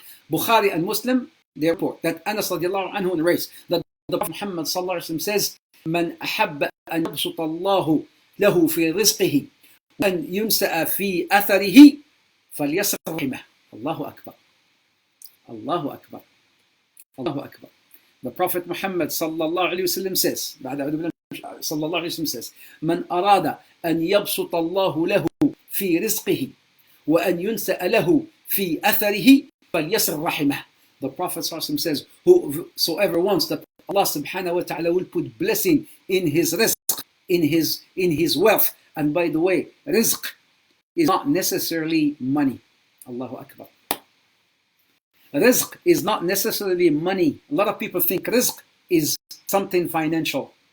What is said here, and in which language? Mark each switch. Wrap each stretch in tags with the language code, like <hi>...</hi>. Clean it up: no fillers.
<en>Bukhari and Muslim, they report that Anas radiallahu anhu narrates that the Prophet Muhammad says,</en> <ar>من أحب أن يبسط الله له في رزقه وأن ينسأ في أثره فليصل رحمه. الله أكبر. الله أكبر. الله أكبر.</ar> <en>The Prophet Muhammad sallallahu alayhi wasallam says,</en> <ar>sallallahu alayhi wasallam says, من أراد أن يبسط الله له في رزقه وأن ينسأ له في أثره فليصل رحمه.</ar> <en>The Prophet says, whosoever wants that Allah subhanahu wa ta'ala will put blessing in his rizq, in his wealth. And by the way, rizq is not necessarily money. Allahu Akbar. Rizq is not necessarily money. A lot of people think rizq is something financial.</en>